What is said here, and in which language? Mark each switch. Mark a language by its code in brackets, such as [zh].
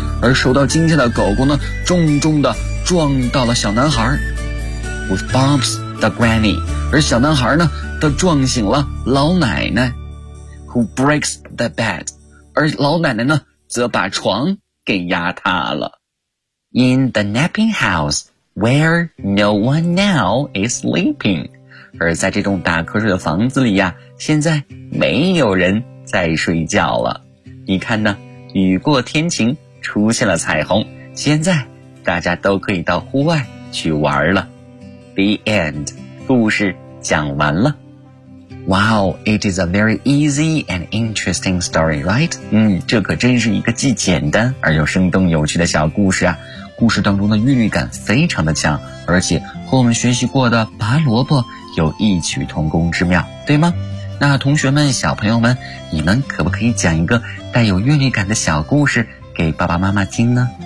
[zh] 而受到惊吓的狗狗呢，重重地撞到了小男孩。 [en] Who bumps the granny? [zh] 而小男孩呢，都撞醒了老奶奶。 [en] Who breaks the bed? [zh] 而老奶奶呢，则把床给压塌了。 [en] In the napping house where no one now is sleeping. [zh] 而在这栋打瞌睡的房子里呀，现在没有人在睡觉了。你看呢，雨过天晴，出现了彩虹，现在大家都可以到户外去玩了。 [en] The end. [zh] 故事讲完了。 [en] Wow, it is a very easy and interesting story, right? [zh] 这可真是一个既简单而又生动有趣的小故事啊。故事当中的韵律感非常的强，而且和我们学习过的拔萝卜有异曲同工之妙，对吗？那同学们，小朋友们，你们可不可以讲一个带有韵律感的小故事给爸爸妈妈听呢？